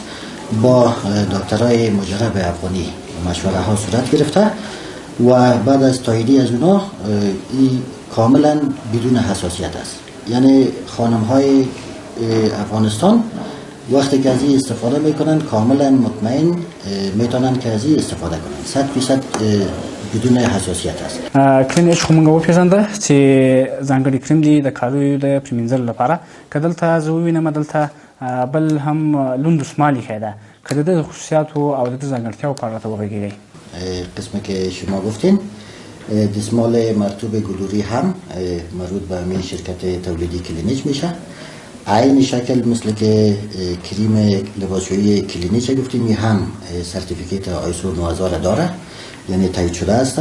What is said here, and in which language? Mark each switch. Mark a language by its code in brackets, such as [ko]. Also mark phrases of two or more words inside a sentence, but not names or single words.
[fa] با دکترای مجرب افغانی مشوره ها صورت گرفته و بعد از تاییدی از اونا این کاملا بدون حساسیت است. یعنی خانم های افغانستان وقتی که از این استفاده میکنن کاملا مطمئن میتونن که از این استفاده کنن. 100% بدون حساسیت است. [ps] کریم اچ خو مونږ وپېژانده چې ځانګړي کریم دی د کالیو د پرېمینځلو لپاره که دلته زه ووینم دلته بل هم لوند دستمال ایښی ده که د ده د خصوصیاتو او د ده ځانګړتیاو په اړه راته وغږېږئ. [fa] قسمی که شما گفتین دستمال مرطوب گلوری هم مربوط به همین شرکت تولیدی کلینیچ میشه. عین شکل مثل که کریم لباسشویی کلینیچ گفتیم هم سرتیفیکیت آیسو 9000 داره یعنی تایید شده است.